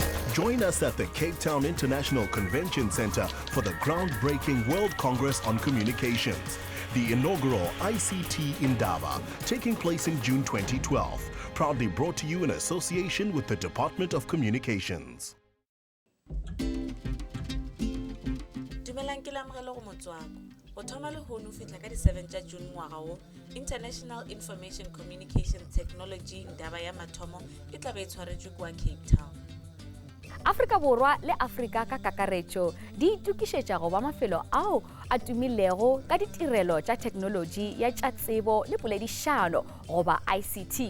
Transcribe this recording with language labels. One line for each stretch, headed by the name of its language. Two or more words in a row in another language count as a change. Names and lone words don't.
English: Join us at the Cape Town International Convention Center for the groundbreaking World Congress on Communications, the inaugural ICT Indaba, taking place in June 2012. Proudly brought to you in association with the Department of Communications.
Northern Sotho: Dumelang ke lamogelo go Motswako. Go thoma le hono fitla ka di 7 tša June ngwaga wo, International Information Communication Technology Indaba ya mathomo e tla be e tshwaretswe kwa Cape Town. Afrika Borwa le Afrika ka kakaretšo di itukišetša go ba mafelo ao a tumilego ka ditirelo tša technology ya tša tsebo le poledišano goba ICT.